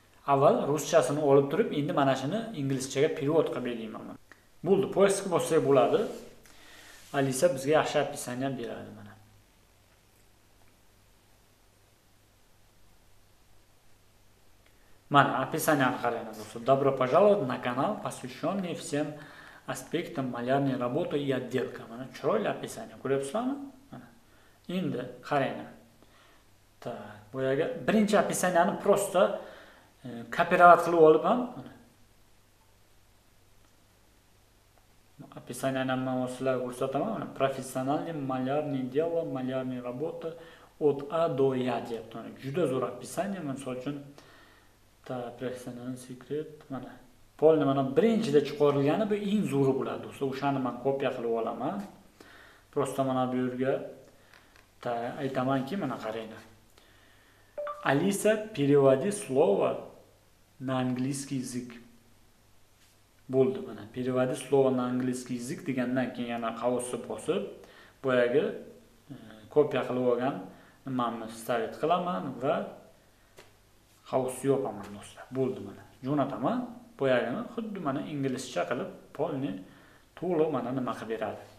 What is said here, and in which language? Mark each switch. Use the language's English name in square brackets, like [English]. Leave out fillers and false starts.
[Uzbek] Avval ruschasini olib turib, endi mana shuni inglizchaga perevod qilib berayman. Bo'ldi, poyezga bossak bo'ladi. Alisa bizga yaxshi описание beradi mana. Mana описаниеni qaranglar do'stlar. [Russian] Добро пожаловать на канал, посвященный всем aspektам малярной работы и отделка. [Uzbek] Mana chiroyli описание. Ko'ryapsizlarmi? Mana. Endi qaranglar. Так, boyaga birinchi описаниеni просто kopировать qilib olib ham mana. Описаниеni men sizlarga ko'rsataman. [Russian] Mana профессиональный малярный дело, малярная работа от A до Я deyapti. [Uzbek] Juda zo'r описание. Misol uchun professional secret mana. Polni mana birinchida chiqarilgani bu eng zo'ri bo'ladi do'stlar. O'shani men kopiya qilib olaman. Просто mana bu yerga aytamanki, mana qaranglar. [Russian] Alisa, переводи слово на английский язык. [Uzbek] Bo'ldi mana. [Russian] Переводи слово на английский язык [Uzbek] degandan keyin yana qavusni bosib, boyagi kopiya qilib olgan nimamni stavit qilaman va qavus yopaman do'stlar. Bo'ldi mana. Jo'nataman. Boyagini xuddi mana inglizcha qilib polni to'liq mana nima qilib beradi.